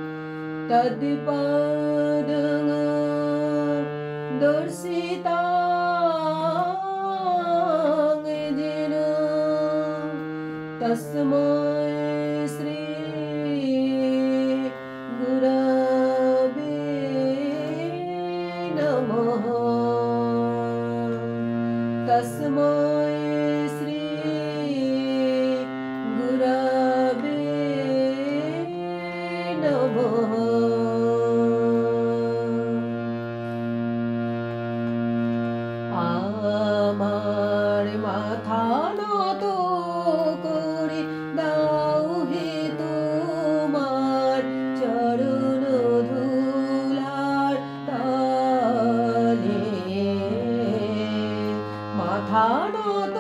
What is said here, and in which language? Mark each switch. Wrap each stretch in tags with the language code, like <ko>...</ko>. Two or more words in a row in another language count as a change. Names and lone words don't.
<sa>তৎপদং দর্শিতাং যেন তস্मै শ্রী গুরবে নমঃ। তস্मै শ্রী গুরবে নমঃ।</sa> <bn>আমার মাথা নত করে দাও হে তোমার চরণ ধুলার তলে, মাথা</bn>